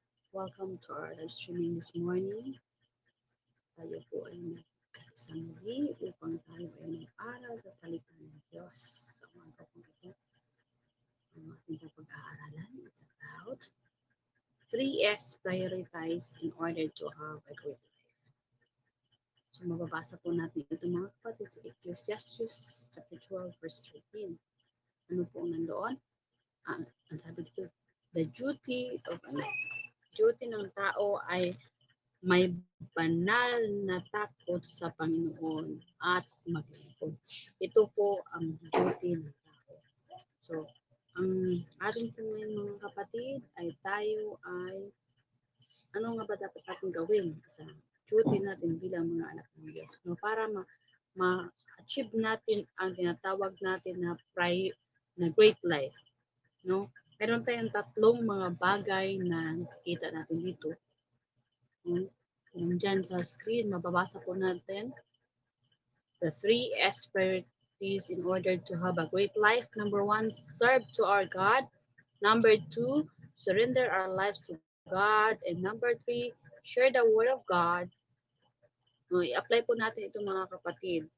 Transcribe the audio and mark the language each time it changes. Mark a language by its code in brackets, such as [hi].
[en] Welcome to our live streaming this morning. [tl] Tayo po ay nagkaisang muli upang tayo ay mag-aral sa salita ng Diyos. Sa umaga po ito, ang ating pag-aaralan [en] is about 3S prioritize in order to have a great life. [tl] So mababasa po natin ito mga kapatid sa Ecclesiastes chapter 12 verse 13. Ano po nandoon? Ang sabi dito, [en] the duty of duty [tl] ng tao ay may banal na takot sa Panginoon at maglingkod. Ito po ang duty ng tao. So, ang ating po ngayon mga kapatid ay tayo ay ano nga ba dapat natin gawin sa duty natin bilang mga anak ng Diyos. No? Para ma-achieve natin ang tinatawag natin na great life. No? Meron tayong tatlong mga bagay na nakikita natin dito. Nandyan sa screen, mababasa po natin [en] the 3S priorities in order to have a great life. Number 1, serve to our God. Number 2, surrender our lives to God. And number 3, share the word of God. [tl] No, i-apply po natin ito mga kapatid.